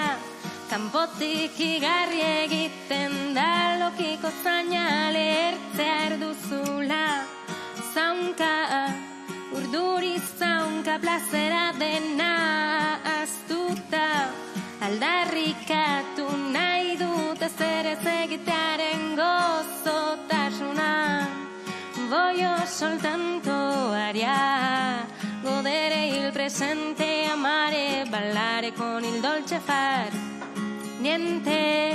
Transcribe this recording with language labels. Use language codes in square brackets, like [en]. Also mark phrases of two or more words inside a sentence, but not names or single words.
[eu] Kanpotik igarri egiten da lokiko zaina lehertzea erduzula. Zaunka, urduri zaunka plazera dena aztuta. Aldarrikatu nahi dut ez ere egitearen gozotasuna. [it] Voy soltanto aria, godere il presente, amare, ballare con il dolce far niente.